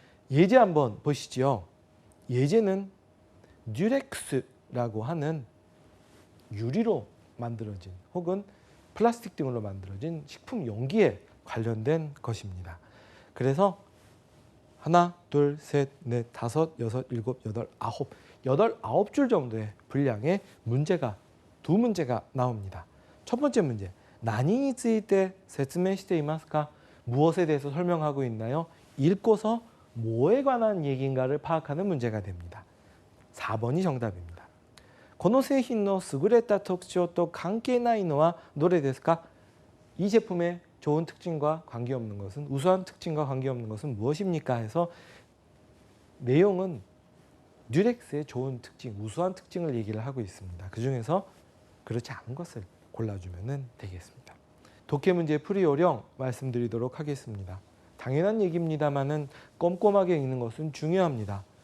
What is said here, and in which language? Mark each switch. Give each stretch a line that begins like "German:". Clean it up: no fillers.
Korean: 예제 한번 보시지요. 예제는 듀렉스라고 하는 유리로 만들어진 혹은 플라스틱 등으로 만들어진 식품 용기에 관련된 것입니다. 그래서 하나, 둘, 셋, 넷, 다섯, 여섯, 일곱, 여덟, 아홉 줄 정도의 분량의 문제가 2문제가 나옵니다. 첫 번째 문제,
Japanese: 나니について説明していますか?
Korean: 무엇에 대해서 설명하고 있나요? 읽고서 뭐에 관한 얘기인가를 파악하는 문제가 됩니다. 4번이 정답입니다.
Japanese: この製品の優れた特徴と関係ないのはどれですか?
Korean: 이 제품의 좋은 특징과 관계없는 것은, 우수한 특징과 관계없는 것은 무엇입니까? 해서 내용은 듀렉스의 좋은 특징, 우수한 특징을 얘기를 하고 있습니다. 그 중에서 그렇지 않은 것을 골라주면 되겠습니다. 독해 문제 풀이 요령 말씀드리도록 하겠습니다. 당연한 얘기입니다만은 꼼꼼하게 읽는 것은 중요합니다.